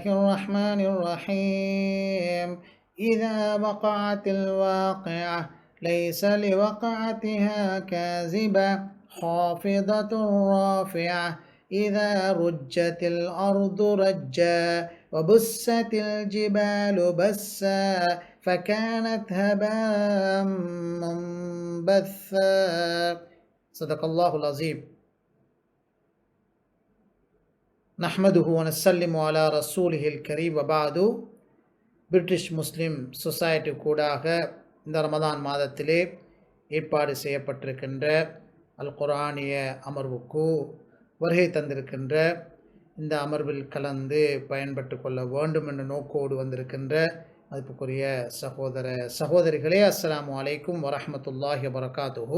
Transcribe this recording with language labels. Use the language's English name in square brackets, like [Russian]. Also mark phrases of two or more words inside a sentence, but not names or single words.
[Arabic] الرحمن الرحيم إذا وقعت الواقعة ليس لوقعتها كاذبة خافضة رافعة إذا رجت الأرض رجا وبست الجبال بسا فكانت هباء منبثا صدق الله العظيم. نحمده ونسلم على رسوله الكريم وبعد. [Tamil] பிரிட்டிஷ் முஸ்லிம் சொசைட்டி கூடாக இந்த ரமதான் மாதத்திலே ஏற்பாடு செய்யப்பட்டிருக்கின்ற அல் குர்ஆனிய அமர்வுக்கு வருகை தந்திருக்கின்ற இந்த அமர்வில் கலந்து பயன்பட்டு கொள்ள வேண்டும் என்ற நோக்கோடு வந்திருக்கின்ற மதிப்புக்குரிய சகோதர சகோதரிகளே, [Arabic] السلام عليكم ورحمة الله وبركاته.